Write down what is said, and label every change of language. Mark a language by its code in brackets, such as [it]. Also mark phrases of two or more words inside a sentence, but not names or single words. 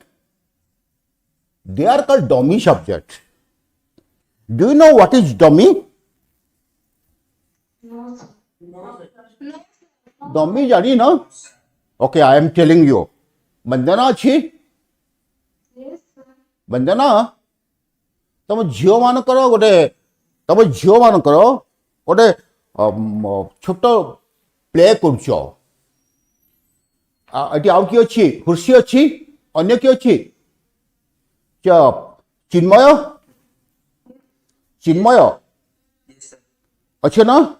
[en] They are called dummy subject. Do you know what is dummy? No, sir. Dummy [or] ଜାଣି ନା? [en] Okay, I am telling you. [or] ବନ୍ଦନା ଅଛି? [en] Yes, sir. Bandana? [or] ତମ ଝିଅମାନଙ୍କର ଗୋଟେ ଛୋଟ ପ୍ଲେ କରୁଛ. ଏଠି ଆଉ କିଏ ଅଛି? ହୁର୍ଷି ଅଛି? ଅନ୍ୟ କିଏ ଅଛି? ଚିନ୍ମୟ ଅଛ ନା?